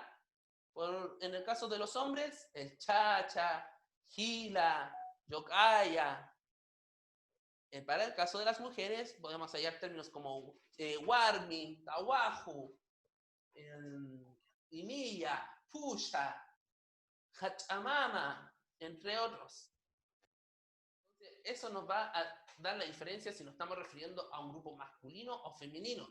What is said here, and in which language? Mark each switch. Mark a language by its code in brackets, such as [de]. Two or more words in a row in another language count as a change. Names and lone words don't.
[es] En el caso de los hombres, el [ay] chacha, gila, yokaya. [es] Para el caso de las mujeres, podemos hallar términos como [ay] warmi, tawahu, imilla, pusha, hachamama, [es] entre otros. Entonces, eso nos va a dar la diferencia si nos estamos refiriendo a un grupo masculino o femenino.